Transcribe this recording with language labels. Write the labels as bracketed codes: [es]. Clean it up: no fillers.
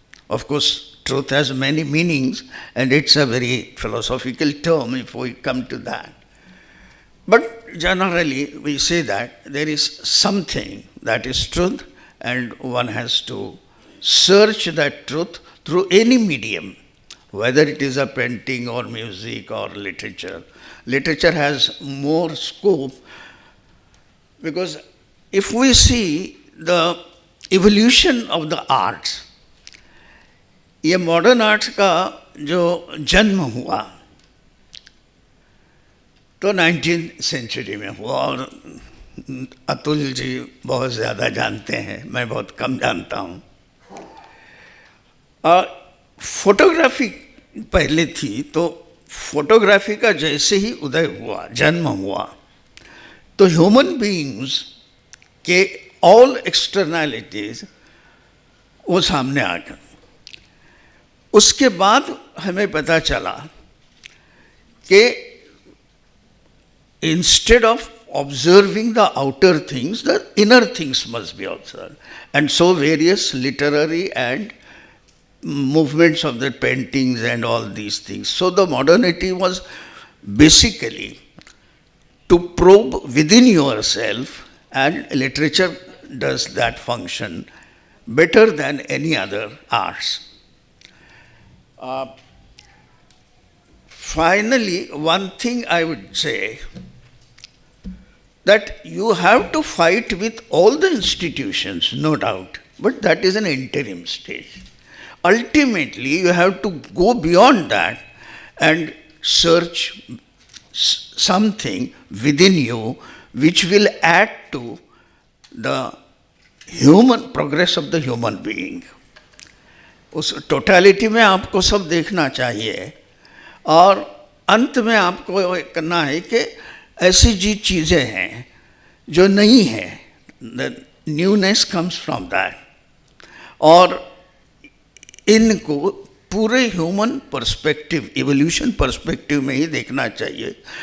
[en] Of course, truth has many meanings and it's a very philosophical term if we come to that. But generally we say that there is something that is truth, and one has to search that truth through any medium, whether it is a painting or music or literature. Literature has more scope, because if we see the evolution of the arts, [hi] ये modern arts का जो जन्म हुआ तो 19th century में हुआ, और अतुल जी बहुत ज़्यादा जानते हैं, मैं बहुत कम जानता हूँ। फोटोग्राफी पहले थी, तो फोटोग्राफी का जैसे ही उदय हुआ, जन्म हुआ, तो ह्यूमन बीइंग्स के ऑल एक्सटर्नैलिटीज वो सामने आ गए। उसके बाद हमें पता चला कि [en] instead of observing the outer things, the inner things must be observed, and so various literary and movements of the paintings and all these things. So the modernity was basically to probe within yourself, and literature does that function better than any other arts. Finally, one thing I would say, that you have to fight with all the institutions, no doubt, but that is an interim stage. Ultimately, you have to go beyond that and search something within you which will add to the human progress of the human being. [hi] उस totality में आपको सब देखना चाहिए और अंत में आपको करना है कि ऐसी जी चीज़ें हैं जो नहीं हैं, [en] the newness comes from that, [hi] और इनको पूरे ह्यूमन पर्सपेक्टिव, इवोल्यूशन पर्सपेक्टिव में ही देखना चाहिए.